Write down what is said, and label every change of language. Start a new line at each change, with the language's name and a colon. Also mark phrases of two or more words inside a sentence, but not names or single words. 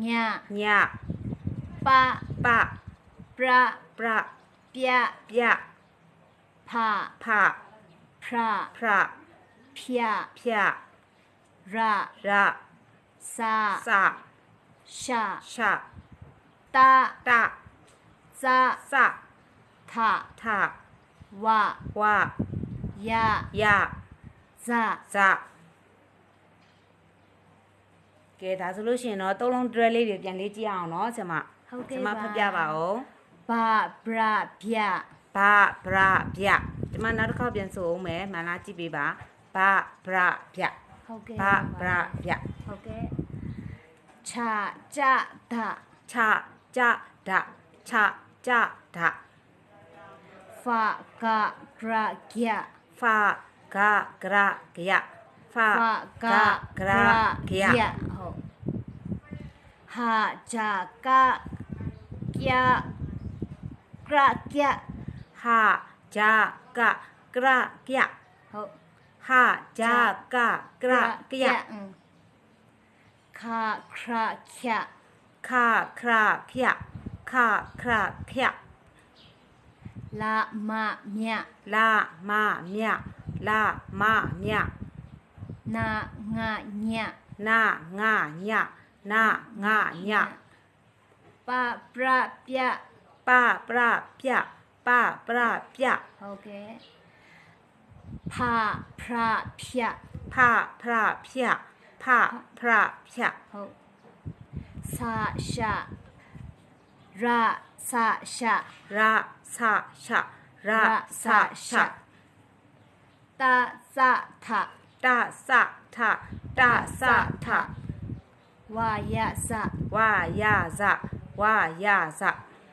Burmese: ည ပ ပ ပရာ ပရ ပြ ပြ ဖာ ဖ ဖရာ ဖရ ဖြာ ဖြ ရာ ရ စာ စ ရှာ ရှ
Thai: ตา
Burmese: တ
Thai: ซา
Burmese: စ
Thai: ทา
Burmese: ထ
Thai: วา
Burmese: ဝ
Thai: ยา
Burmese: ယ
Thai: ซา
Burmese: ဇကဲဒါဆိုလို့ရှိရင်တော့သုံးလုံးတွဲလေးတွေပြန်လေးကြည့်အောင်နော်ဆရာမ ဟုတ်ကဲ့ ဆရာမဖတ်ပြပါဦး ဘာဘရာဗျာ ဘာဗရာဗျဒီမှာနောက်တစ်ခေါက်ပြန်ဆိုအောင်မယ်မှန်လားကြည့်ပေးပါဘာဗရာဗျ ဟုတ်ကဲ့ ဘာဗရာဗျ
Thai: ဟုတ်ကဲ့ชาจาดา
Burmese: ချကြဒချကြဒ
Thai: ฟากะกระเกีย
Burmese: ဖာဂဂရဂယဖာဂဂရဂယ
Thai: ဟုတ်ဟာจากะเกียกระเกีย
Burmese: ဟာဂျာကကရကယ ဟုတ် ဟာဂျာကကရကယ
Thai: คาคราเคีย
Burmese: ခါခရာခယခါခရာခယ
Thai: ลามาเมีย
Burmese: လာမမြလာမမြ
Thai: นางาเนีย
Burmese: နာငါညနာငါည
Thai: ปาปราเปีย
Burmese: ပပရပြပပရပြ
Thai: ဟုတ်ကဲ့พาพระเพีย
Burmese: ဖဖရပြဖဖရပြ
Thai: ဟုတ်สาชาราสาชา
Burmese: ရဆရှရဆရှ
Thai: ตาสะทะ
Burmese: တစထတစထ
Thai: วายะสะ
Burmese: ဝါယဇဝါယဇ